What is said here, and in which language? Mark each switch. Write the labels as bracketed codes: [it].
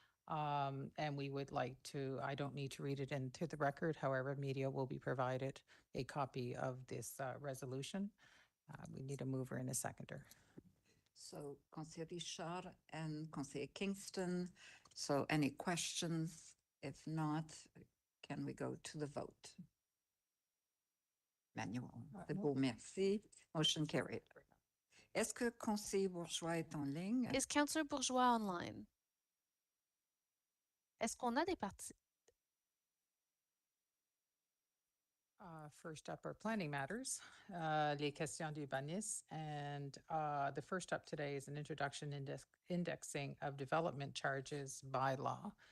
[en] And we would like to, I don't need to read it into the record, however, media will be provided a copy of this resolution. We need a mover and a seconder. So, Conseiller Richard and Conseiller Kingston. So, any questions? If not, can we go to the vote? [fr] Manuel. C'est beau, merci. [en] Motion carried. [fr] Est-ce que Conseiller Bourgeois est en ligne? [en] Is Councillor Bourgeois online? [fr] Est-ce qu'on a des [en] First up are planning matters, [fr] les questions d'urbanisme, [en] and the first up today is an introduction indexing of development charges by law.